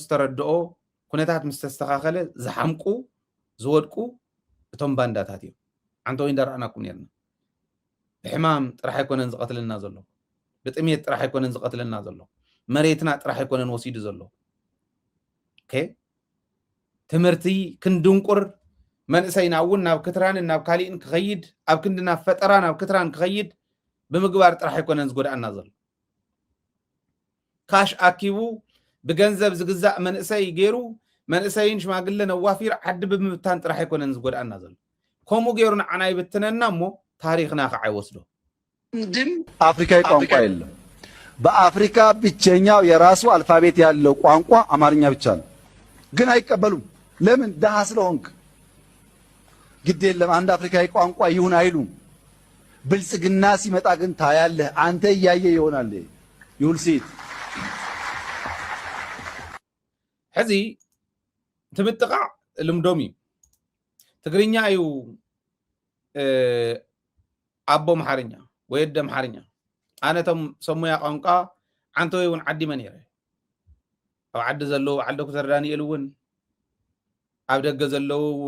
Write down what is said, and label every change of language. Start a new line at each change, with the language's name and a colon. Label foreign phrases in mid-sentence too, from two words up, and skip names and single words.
Tigrinya: ተረድኦ ኩነታት ምስ ተስተኻኸለ ዝሓምቁ ዝወድቁ እቶም ባንዳታት እዮም ዓንተ ወይ እንዳረኣናኩም ነርና ብሕማም ጥራሕ ኣይኮነን ዝቐትለና ዘሎ ብጥሜት ጥራሕ ኣይኮነን ዝቐትለና ዘሎ መሬትና ጥራሕ ኣይኮነን ወሲዱ ዘሎ ኦኬ ትምህርቲ ክንድንቁር መንእሰይና እውን ናብ ክትራንን ናብ ካሊእን ክኸይድ ኣብ ክንድና ፈጠራ ናብ ክትራን ክኸይድ ብምግባር ጥራሕ ኣይኮነን ዝጎዳእና ዘሎ ካሽ ኣኪቡ ብገንዘብ ዝግዛእ መንእሰይ ገይሩ መንእሰይን ሽማግለ ነዋፊር ዓዲ ብምብታን ጥራሕ ኣይኮነን ዝጎዳእና ዘሎ ከምኡ ገይሩ ንዓና ይብትነና እሞ ታሪክና ከዓ ይወስዶ
Amharic: ድም አፍሪካዊ ቋንቋ የለም በአፍሪካ ብቸኛው የራሱ አልፋቤት ያለው ቋንቋ አማርኛ ብቻ ነው ግን አይቀበሉም ለምን ደሃ ስለሆንክ ግድ የለም አንድ አፍሪካዊ ቋንቋ ይሁን አይሉም ብልጽግና ሲመጣ ግን ታያለህ አንተ እያየ ይሆናል ይውልሲት
Tigrinya: ሕዚ ትብጥቃዕ ልምዶም እዩ ትግርኛ እዩ ኣቦ መሓርኛ ወይ ደ መሓርኛ ኣነ ቶም ሰሙያ ቋንቋ ዓንተ ወይ እውን ዓዲመ ነይረ ኣብ ዓዲ ዘሎ ዓዲ ኩተር ዳንኤል እውን ኣብ ደገ ዘለው